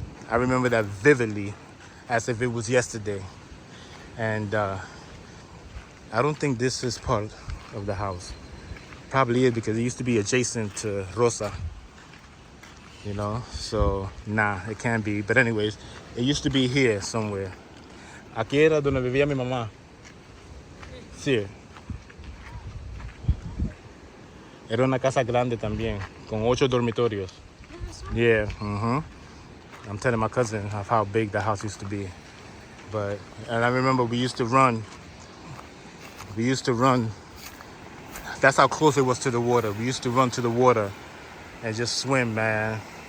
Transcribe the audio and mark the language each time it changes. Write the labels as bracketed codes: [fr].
[en] I remember that vividly, as if it was yesterday. And I don't think this is part of the house. Probably is, because it used to be adjacent to Rosa. You know, so nah, it can't be. But anyways, it used to be here somewhere. [es] Aquí era donde vivía mi mamá. Sí. Era una casa grande también, con 8 dormitorios. [en] Yeah, I'm telling my cousin of how big the house used to be. And I remember we used to run. That's how close it was to the water. We used to run to the water and just swim, man.